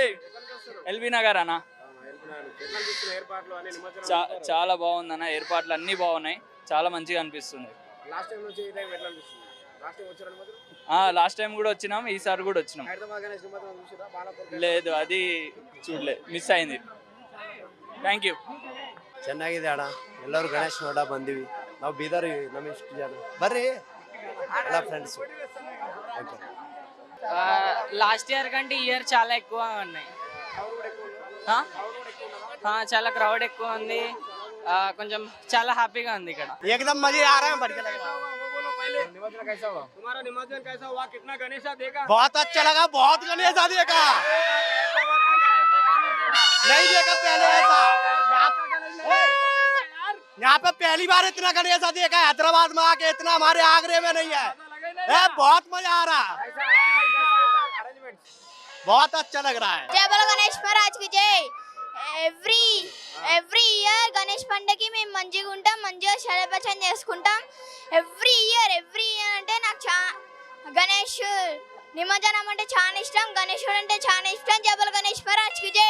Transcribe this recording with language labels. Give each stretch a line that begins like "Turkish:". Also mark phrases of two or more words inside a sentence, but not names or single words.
Telugu: ఎల్బీ నగర్ అన్న చాలా బాగుందన్న, ఏర్పాట్లు అన్నీ బాగున్నాయి, చాలా మంచిగా అనిపిస్తుంది.
English: last time
Telugu: కూడా వచ్చినాం, ఈసారి కూడా వచ్చినాం. లేదు, అది చూడలేదు, మిస్ ಅయింది.
English: Thank you.
Kannada: ಚೆನ್ನಾಗಿದೆ ಅಣ್ಣ. ಎಲ್ಲರೂ ಗಣೇಶ್ ನೋಡ ಬಂದಿವಿ. ನಾವು ಬೀದರ್ ನಮ್ಮ ಇಷ್ಟು ಜನ ಬರ್ರಿ ಎಲ್ಲ ಫ್ರೆಂಡ್ಸ್.
English: last year
Telugu: కంటే ఈ ఇయర్ చాలా ఎక్కువ ఉన్నాయి. చాలా క్రౌడ్ ఎక్కువ ఉంది. కొంచెం చాలా హ్యాపీగా ఉంది ఇక్కడ.
Hindi: एकदम मजे आ रहे हैं, बढ़िया लग रहा है. निमज्जन कैसा हुआ? तुम्हारा निमज्जन कैसा हुआ? कितना गणेशा देखा? बहुत अच्छा लगा, बहुत गणेशा देखा. नहीं देखा पहले ऐसा. यहाँ पे पहली बार इतना गणेशा देखा. हैदराबाद में आके इतना हमारे आगरे में नहीं है. बहुत मजा आ रहा है, बहुत अच्छा लग रहा है. जय बोलो गणेश महाराज की जय.
English: every year
Telugu: గణేష్ పండుగకి మేము మంచిగా ఉంటాం, మంచిగా సెలబ్రేషన్ చేసుకుంటాం.
English: every year
Telugu: అంటే నాకు గణేష్ నిమజ్జనం అంటే చాలా ఇష్టం, గణేశుడు అంటే చాలా ఇష్టం.
Hindi: जय बोलो गणेश महाराज की जय.